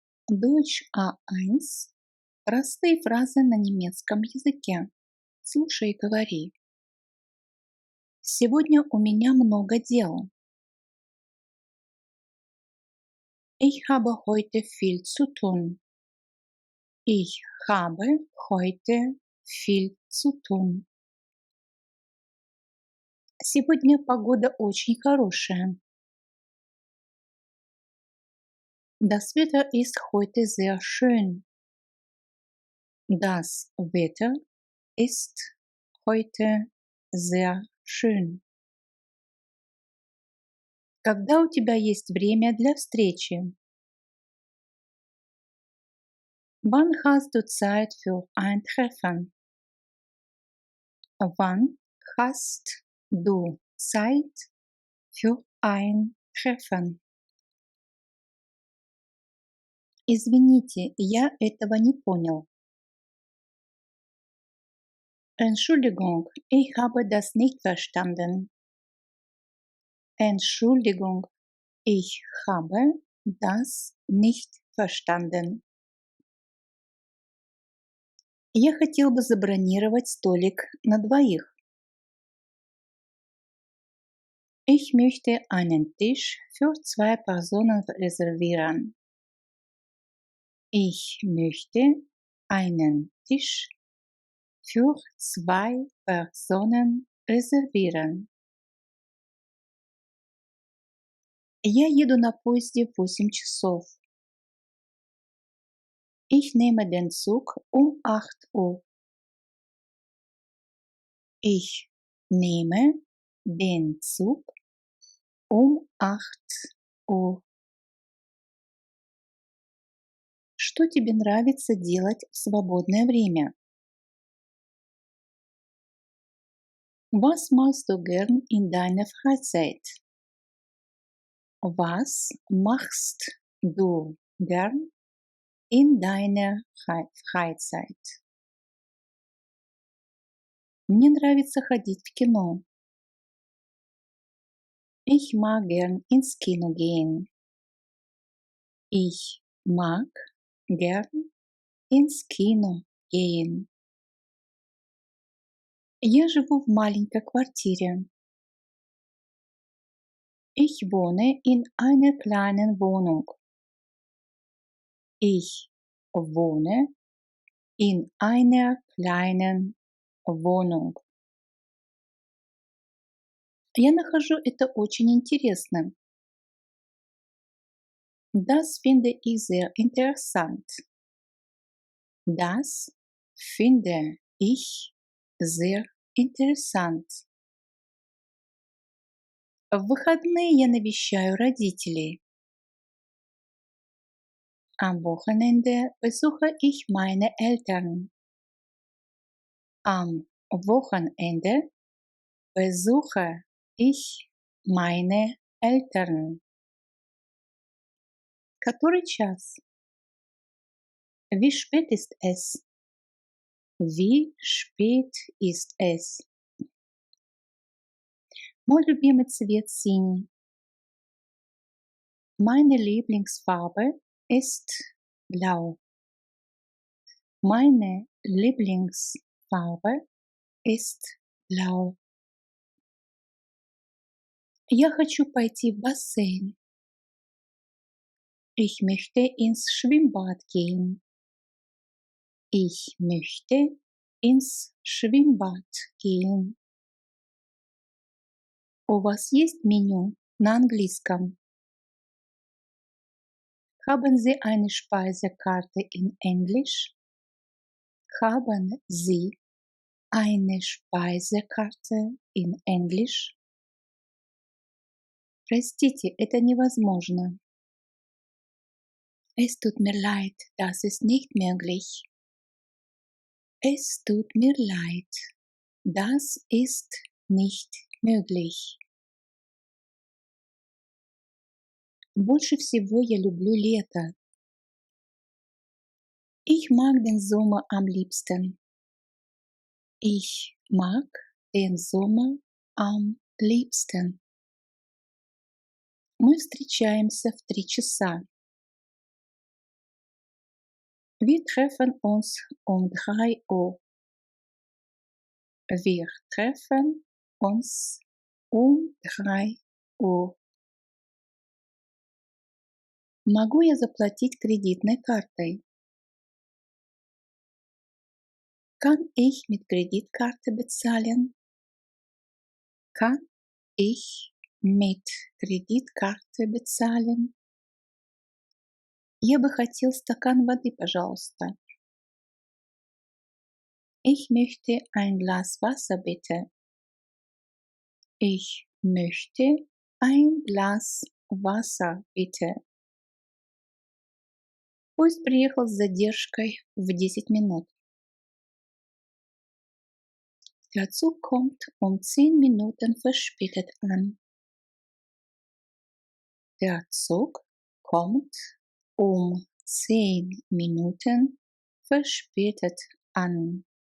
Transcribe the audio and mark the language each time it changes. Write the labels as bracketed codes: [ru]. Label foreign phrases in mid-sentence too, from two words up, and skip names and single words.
[de] Deutsch A1. [ru] Простые фразы на немецком языке. Слушай и говори. Сегодня у меня много дел. [de] Ich habe heute viel zu tun. Ich habe heute viel zu tun. [ru] Сегодня погода очень хорошая. [de] Das Wetter ist heute sehr schön. Das Wetter ist heute sehr schön. [ru] Когда у тебя есть время для встречи? [de] Wann hast du Zeit für ein Treffen? Wann hast du Zeit für ein Treffen? [ru] Извините, я этого не понял. [de] Entschuldigung, ich habe das nicht verstanden. Entschuldigung, ich habe das nicht verstanden. [ru] Я хотел бы забронировать столик на двоих. [de] Ich möchte einen Tisch für zwei Personen reservieren. Ich möchte einen Tisch für zwei Personen reservieren. [ru] Я еду на поезде в 8 часов. [de] Ich nehme den Zug um 8 Uhr. Ich nehme den Zug um 8 Uhr. [ru] Что тебе нравится делать в свободное время? [de] Was machst du gern in deiner Freizeit? Was machst du gern in deiner Freizeit? [ru] Мне нравится ходить в кино. [de] Ich mag gern ins Kino gehen. Ich mag gern ins Kino gehen. [ru] Я живу в маленькой квартире. [de] Ich wohne in einer kleinen Wohnung. Ich wohne in einer kleinen Wohnung. [ru] Я нахожу это очень интересным. [de] Das finde ich sehr interessant. Das finde ich sehr interessant. [ru] В выходные я навещаю родителей. [de] Am Wochenende besuche ich meine Eltern. Am Wochenende besuche ich meine Eltern. [ru] Который час? [de] Wie spät ist es? Wie spät ist es? [ru] Мой любимый цвет синий. [de] Meine Lieblingsfarbe ist blau. Meine Lieblingsfarbe ist blau. [ru] Я хочу пойти в бассейн. [de] Ich möchte ins Schwimmbad gehen. Ich möchte ins Schwimmbad gehen. [ru] У вас есть меню на английском? [de] Haben Sie eine Speisekarte in Englisch? Haben Sie eine Speisekarte in Englisch? [ru] Простите, это невозможно. [de] Es tut mir leid, das ist nicht möglich. Es tut mir leid, das ist nicht möglich. [ru] Больше всего я люблю лето. [de] Ich mag den Sommer am liebsten. Ich mag den Sommer am liebsten. [ru] Мы встречаемся в 3 часа. [de] Wir treffen uns um 3 Uhr. Wir treffen uns um 3 Uhr. [ru] Могу я заплатить кредитной картой? [de] Kann ich mit Kreditkarte bezahlen? Kann ich mit Kreditkarte bezahlen? [ru] Я бы хотел стакан воды, пожалуйста. [de] Ich möchte ein Glas Wasser, bitte. Ich möchte ein Glas Wasser, bitte. [ru] Поезд приехал с задержкой в 10 минут. [de] Der Zug kommt um 10 Minuten verspätet an. Der Zug kommt um 10 Minuten verspätet an.